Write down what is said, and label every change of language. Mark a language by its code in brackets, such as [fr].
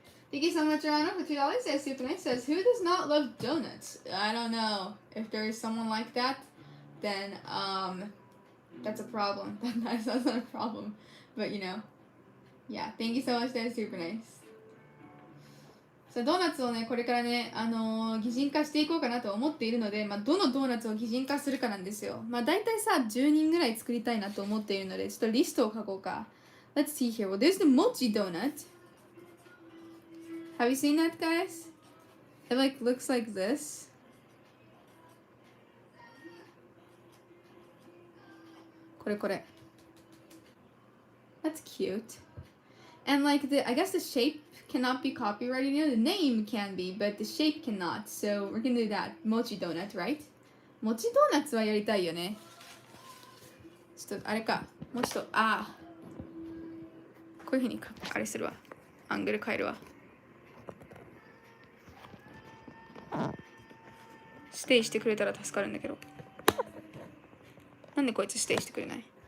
[en] Thank you so much, Rana, for $2. Says Superman says, who does not love donuts? I don't know. If there is someone like that, then that's a problem. That's not a problem. But you know, yeah, thank you so much, that's super nice. [ja] So ドーナツをね、これからね、擬人化していこうかなと思っているので、どのドーナツを擬人化するかなんですよ。だいたいさ、10人ぐらい作りたいなと思っているので、ちょっとリストを書こうか。 [en] Let's see here. Well, there's the mochi donut. Have you seen that, guys? It like looks like this. [ja] これ。 [en] That's cute. And like I guess the shape cannot be copyrighted. You know, the name can be, but the shape cannot. So we're gonna do that. Mochi donut, right? [ja] Mochi donuts はやりたいよね。ちょっとあれか。もうちょっとこういうふうにあれするわ。アングル変えるわ。ステイしてくれたら助かるんだけど。なんでこいつステイしてくれない？